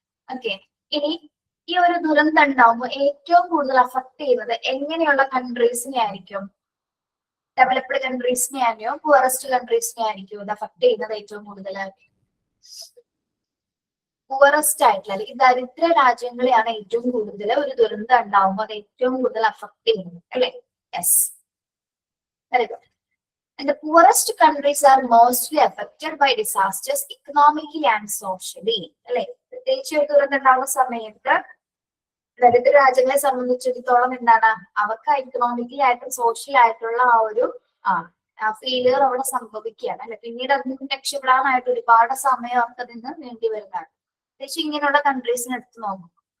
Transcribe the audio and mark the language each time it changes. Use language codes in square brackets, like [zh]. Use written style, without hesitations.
[ml] Okay, ഇനി ഈ ഒരു ദുരന്തം ഉണ്ടാവുമ്പോൾ ഏറ്റവും കൂടുതൽ അഫക്ട് ചെയ്യുന്നത് എങ്ങനെയുള്ള കൺട്രീസിനെ ആയിരിക്കും, ഡെവലപ്ഡ് കൺട്രീസിനെ ആയിരിക്കോ പുവറസ്റ്റ് കൺട്രീസിനെ ആയിരിക്കും ഇത് അഫക്ട് ചെയ്യുന്നത് ഏറ്റവും കൂടുതൽ? പുവറസ്റ്റ് ആയിട്ടുള്ള അല്ലെങ്കിൽ ദരിദ്ര രാജ്യങ്ങളെയാണ് ഏറ്റവും കൂടുതൽ ഒരു ദുരന്തം ഉണ്ടാവുമ്പോൾ അത് ഏറ്റവും കൂടുതൽ അഫക്ട് ചെയ്യുന്നത് അല്ലെ. [en] Yes, very good. And the poorest countries are mostly affected by disasters economically and socially. [ml] അല്ലെ, പ്രത്യേകിച്ച് ഒരു ദുരന്തം ഉണ്ടാവുന്ന സമയത്ത് ദരിദ്ര രാജ്യങ്ങളെ സംബന്ധിച്ചിടത്തോളം എന്താണ് അവർക്ക് എക്കണോമിക്കലി ആയിട്ടും സോഷ്യൽ ആയിട്ടുള്ള ആ ഒരു ഫെയിലിയർ അവിടെ സംഭവിക്കുകയാണ് അല്ലെ. പിന്നീട് അതിൽ നിന്ന് രക്ഷപ്പെടാനായിട്ട് ഒരുപാട് സമയം അവർക്ക് അതിൽ നിന്ന് വേണ്ടി വരുന്നതാണ്, പ്രത്യേകിച്ച് ഇങ്ങനെയുള്ള കൺട്രീസിന് എടുത്ത് നോക്കും.